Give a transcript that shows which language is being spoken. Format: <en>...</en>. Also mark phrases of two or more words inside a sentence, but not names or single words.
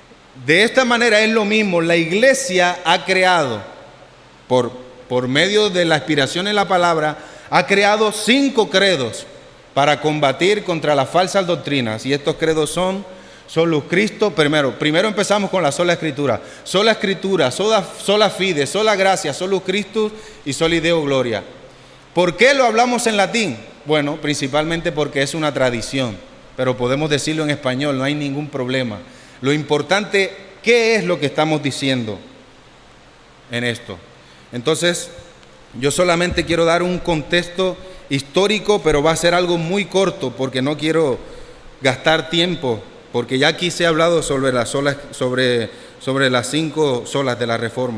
<es>De esta manera es lo mismo, la iglesia ha creado, por medio de la inspiración en la palabra, ha creado 5 credos para combatir contra las falsas doctrinas. Y estos credos son:</es> <la>solus Christo,</la> <es>primero empezamos con la sola escritura,</es> <la>sola fide,</la> <es>sola gracia,</es> <la>solus Christus y soli Deo gloria.</la> <es>¿Por qué lo hablamos en latín? Bueno, principalmente porque es una tradición, pero podemos decirlo en español, no hay ningún problema. Lo importante, ¿qué es lo que estamos diciendo en esto? Entonces, yo solamente quiero dar un contexto histórico, pero va a ser algo muy corto porque no quiero gastar tiempo, porque ya aquí se ha hablado sobre las 5 solas de la Reforma.</es>